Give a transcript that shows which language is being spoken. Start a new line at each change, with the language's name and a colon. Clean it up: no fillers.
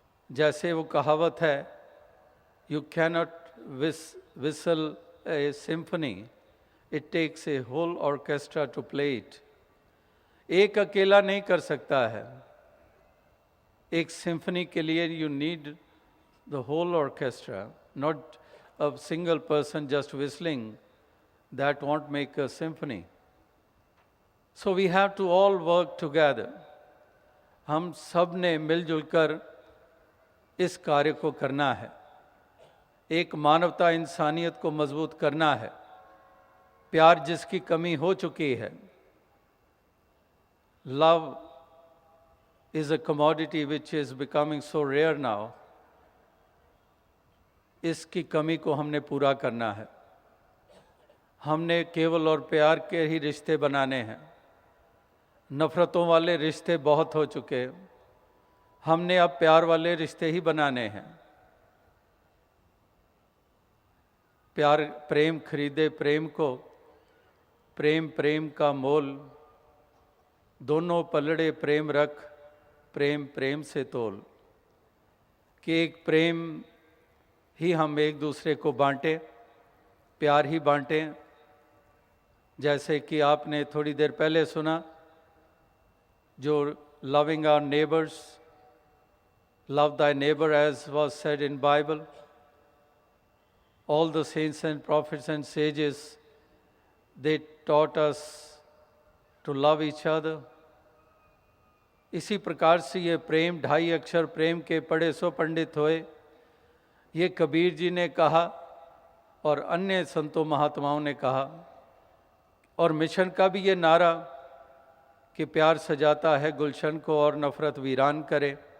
Hindi: जैसे वो कहावत है,
English: You cannot whistle a symphony, it takes a whole orchestra to play it.
Hindi: एक अकेला नहीं कर सकता है, एक सिम्फनी के लिए
English: You need the whole orchestra, not a single person just whistling, that won't make a symphony. So we have to all work together.
Hindi: हम सब ने मिलजुल कर इस कार्य को करना है, एक मानवता इंसानियत को मजबूत करना है, प्यार जिसकी कमी हो चुकी है।
English: Love is a commodity which is becoming so rare now.
Hindi: इसकी कमी को हमने पूरा करना है। हमने केवल और प्यार के ही रिश्ते बनाने हैं, नफरतों वाले रिश्ते बहुत हो चुके, हमने अब प्यार वाले रिश्ते ही बनाने हैं। प्यार प्रेम खरीदे प्रेम को, प्रेम प्रेम का मोल, दोनों पलड़े प्रेम रख, प्रेम प्रेम से तोल। कि एक प्रेम ही हम एक दूसरे को बांटें, प्यार ही बांटें। जैसे कि आपने थोड़ी देर पहले सुना, जो
English: Loving our neighbours, love thy neighbor as was said in Bible. All the saints and prophets and sages, they taught us to love each other.
Hindi: इसी प्रकार से ये प्रेम, 2.5 अक्षर प्रेम के पढ़े सो पंडित होए, ये कबीर जी ने कहा और अन्य संतों महात्माओं ने कहा। और मिशन का भी ये नारा कि प्यार सजाता है गुलशन को और नफ़रत वीरान करे।